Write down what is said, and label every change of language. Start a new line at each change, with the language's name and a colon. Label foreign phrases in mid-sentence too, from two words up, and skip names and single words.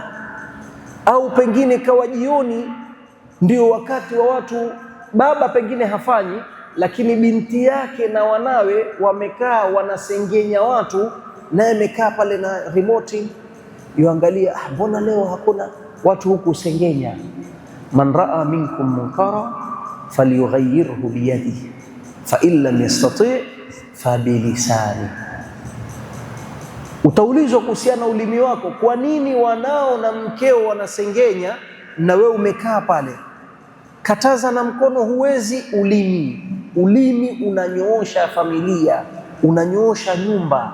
Swahili: Au pengine kawa jioni ndio wakati wa watu, baba pengine hafanyi, lakini binti yake na wanawe wamekaa wanasengenya watu, naye amekaa pale na remote yuangalia, mbona leo hakuna watu huku sengenya.
Arabic: من رأى منكم منكرا فليغيره بيده فإن لم يستطع فبلسانه.
Swahili: Utaulizwa kuhusiana ulimi wako, kwa nini wanao na mkeo wanasengenya na wewe umekaa pale? Kataza na mkono huwezi. Ulimi unanyoosha familia, unanyoosha nyumba.